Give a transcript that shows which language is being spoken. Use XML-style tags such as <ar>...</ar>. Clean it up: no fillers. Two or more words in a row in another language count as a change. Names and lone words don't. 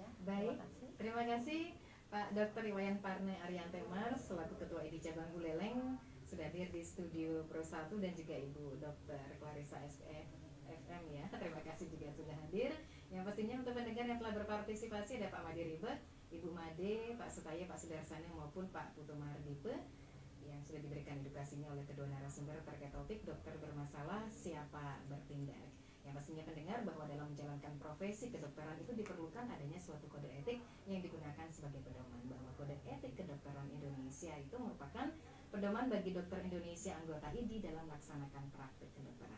<id>Baik, terima kasih Pak Dr. Iwayan Parne Ariante Mars selaku Ketua ID Cabang Buleleng sudah hadir di studio Pro 1, dan juga Ibu Dr. Clarissa SFM ya. Terima kasih juga sudah hadir. Yang pastinya untuk pendengar yang telah berpartisipasi ada Pak Made Ribet, Ibu Made, Pak Sutaya, Pak Sudarsana maupun Pak Putu Mardipe yang sudah diberikan edukasinya oleh kedua narasumber terkait topik dokter bermasalah siapa bertindak. Yang pastinya pendengar bahwa dalam menjalankan profesi kedokteran itu diperlukan adanya suatu kode etik yang digunakan sebagai pedoman, bahwa kode etik kedokteran Indonesia itu merupakan pedoman bagi dokter Indonesia anggota ID dalam melaksanakan praktik kedokteran.</id>